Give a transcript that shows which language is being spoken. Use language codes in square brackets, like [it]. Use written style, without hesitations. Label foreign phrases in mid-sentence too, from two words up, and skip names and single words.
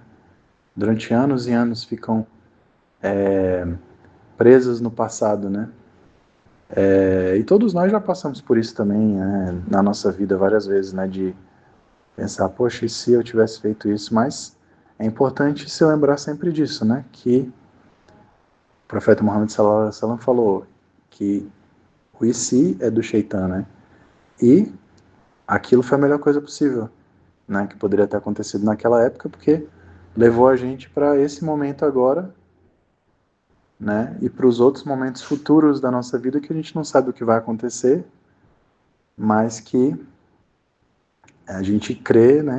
[pt] Durante anos e anos ficam presas no passado, né? E todos nós já passamos por isso também, né, na nossa vida várias vezes, né? De pensar, poxa, e se eu tivesse feito isso? Mas é importante se lembrar sempre disso, né? Que o profeta Muhammad [ar] صلى الله عليه وسلم [pt] falou que o e se é do Shaitan, né? E aquilo foi a melhor coisa possível, né? Que poderia ter acontecido naquela época, porque levou a gente para esse momento agora, né? E para os outros momentos futuros da nossa vida que a gente não sabe o que vai acontecer, mas que a gente crê, né?